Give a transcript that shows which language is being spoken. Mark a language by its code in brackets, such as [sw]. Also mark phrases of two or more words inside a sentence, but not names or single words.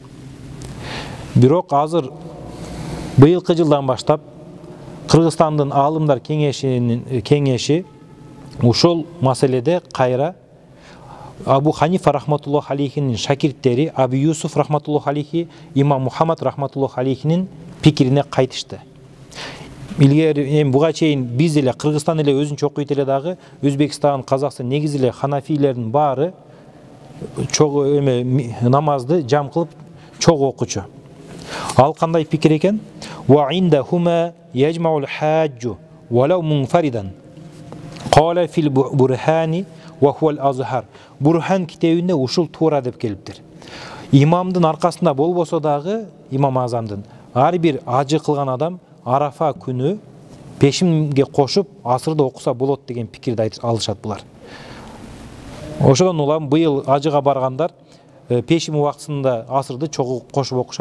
[ky] Бирок азыр быйылкы жылдан баштап Кыргызстандын аалымдар кеңеши ушул маселеде кайра Абу Ханифа [ar] رحمة الله عليه [ky] шакирттери Абу Юсуф [ar] رحمة الله عليه, [ky] имам Мухаммад [ar] رحمة الله عليه [ky] пикирине кайтышты. Илгери буга чейин биз эле Кыргызстан эле өзүнчө окуйт эле дагы, Өзбекстан, Казакстан негизи эле ханафилердин баары чогуу намазды жам кылып чогуу окучу. Ал кандай пикир экен? [ar] وعندهما يجمع الحاج ولو منفردا. قال في البرهان وهو الأظهر. [ky] Бурхан китебинде ушул туура деп келиптир. Имамдын аркасында болбосо дагы, имам азамдын ар бир ажы кылган адам Арафа күнү пешимге кошуп асырды окуса болот деген пикирди алышат булар. Ошодон улам быйыл ажыга баргандар пешим убактысында асырды чогуу кошуп окушат.